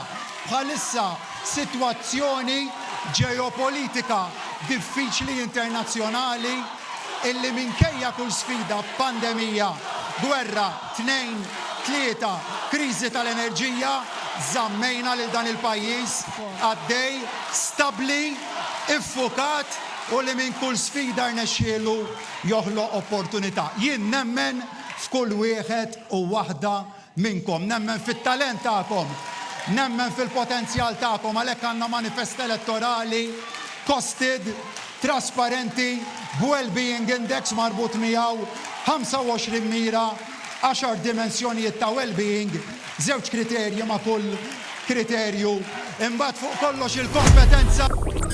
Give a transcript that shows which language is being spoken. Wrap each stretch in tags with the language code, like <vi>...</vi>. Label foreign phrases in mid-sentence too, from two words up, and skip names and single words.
<mt>Bħalissa sitwazzjoni ġeopolitika diffiċli internazzjonali illi minkejja kull sfida, pandemija, gwerra, 2-3, kriżi tal-enerġija, żammejna lil dan il-pajjiż għaddej, stabbli, iffukat u li minn kull sfida rnexxielu joħloq opportunità. Jien nemmen f'kull wieħed u waħda minnkom, nemmen fit-talent tagħkom, nemmen fil-potenzjal tagħkom, għalhekk għandna manifest elettorali costed, trasparenti,</mt> <en>well-being index</en> <mt>marbut miegħu 25 mira, 10 dimensjonijiet ta' well-being, 2 kriterji ma' kull kriterju, imbagħad fuq kollox il-kompetenza.</mt>